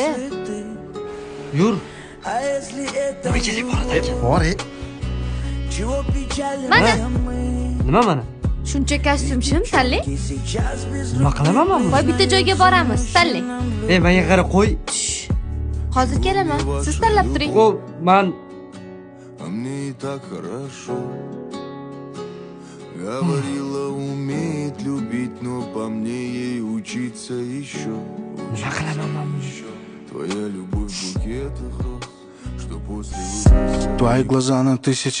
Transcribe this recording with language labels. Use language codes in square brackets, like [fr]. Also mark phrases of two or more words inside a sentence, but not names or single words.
[uz] yur. Nima kerak bor aka? Bor, Mana Nima mana? shuncha kostyum tanlang. Nima qilaman men buni? Voy bitta joyga boramiz, tanlang. Ey, menga qara qo'y. Hozir kelaman. Siz tanlab turing. Xo'p, men [ru] А мне и так хорошо. Говорила, умеет любить, но по мне ей учиться еще. [uz] nima qilaman men buni? [ru] Твоя любовь в букетах роз, что после выпуска. Твои глаза на тысячи